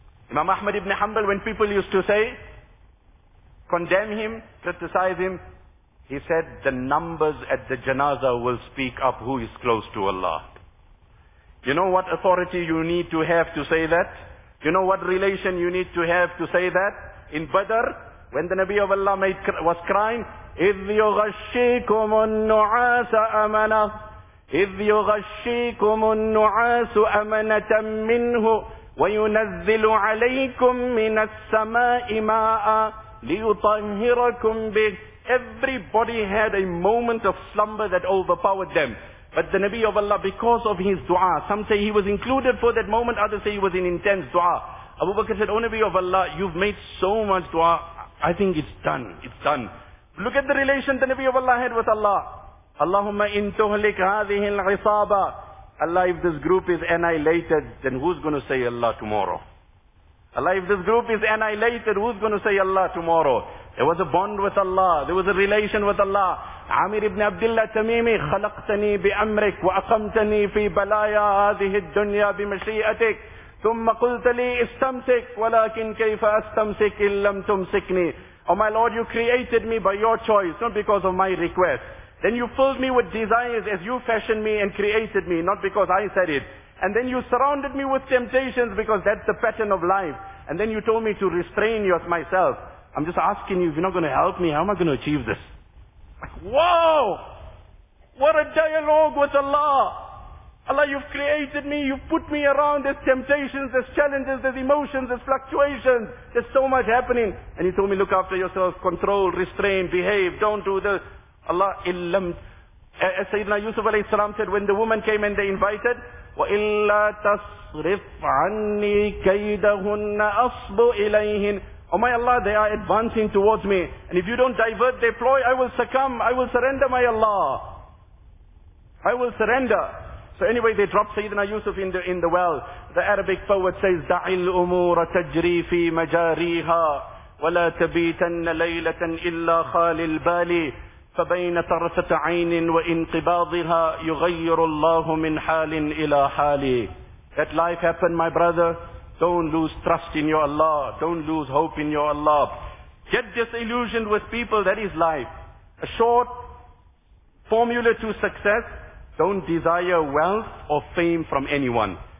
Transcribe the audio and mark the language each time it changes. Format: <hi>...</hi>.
<en>Imam Ahmad ibn Hanbal, when people used to say, condemn him, criticize him, he said, the numbers at the janazah will speak up who is close to Allah. You know what authority you need to have to say that? You know what relation you need to have to say that? In Badr, when the Nabi of Allah was crying,</en> <ar>إِذْ يُغَشِّيكُمُ النُّعَاسَ أَمَنَةً إِذْ يُغَشِّيكُمُ النُّعَاسُ أَمَنَةً مِّنْهُ وَيُنَزِّلُ عَلَيْكُم مِّنَ السَّمَاءِ مَاءً لِيُطَهِّرَكُم بِهِ.</ar> <en>Everybody had a moment of slumber that overpowered them. But the Nabi of Allah, because of his dua, some say he was included for that moment, others say he was in intense dua. Abu Bakr said, O Nabi of Allah, you've made so much dua, I think it's done, it's done. Look at the relation the Nabi of Allah had with Allah.</en> <ar>Allahumma in tuhlik hadhihi al-isaba.</ar> <en>Allah, if this group is annihilated, then who's going to say Allah tomorrow? Allah, if this group is annihilated, who's going to say Allah tomorrow? There was a bond with Allah. There was a relation with Allah.</en> <ar>Amir ibn Abdullah Tamimi, khalaqtani bi amrik wa aqamtani fi balaya hadhihi ad-dunya bi mashi'atik. ثم قلت لي استمسك ولكن كيف استمسك إن لم تمسكني.</ar> <en>Oh my Lord, you created me by your choice, not because of my request. Then you filled me with desires as you fashioned me and created me, not because I said it. And then you surrounded me with temptations because that's the pattern of life. And then you told me to restrain myself. I'm just asking you, if you're not going to help me, how am I going to achieve this? Wow! What a dialogue with Allah! Allah, you've created me, you've put me around, there's temptations, there's challenges, there's emotions, there's fluctuations, there's so much happening. And he told me, look after yourself, control, restrain, behave, don't do this. Allah, illam. As Sayyidina Yusuf alayhi salam said, when the woman came and they invited,</en> <ar>wa illa tasrif anni kaydahunna asbu ilayhin.</ar> <en>Oh my Allah, they are advancing towards me. And if you don't divert their ploy, I will succumb, I will surrender, my Allah. I will surrender. So anyway, they drop Sayyidina Yusuf in the well.</en> <ar>The Arabic poet says, دَعِ الْأُمُورَ تَجْرِي فِي مَجَارِيهَا وَلَا تَبِيتَنَّ لَيْلَةً إِلَّا خَالِ الْبَالِ فَبَيْنَ طَرْفَةَ عَيْنٍ وَإِنْقِبَاضِهَا يُغَيِّرُ اللَّهُ مِنْ حَالٍ إِلَى حَالِ.</ar> <en>Let life happen, my brother. Don't lose trust in your Allah. Don't lose hope in your Allah. Get disillusioned with people. That is life. A short formula to success. Don't desire wealth or fame from anyone.</en>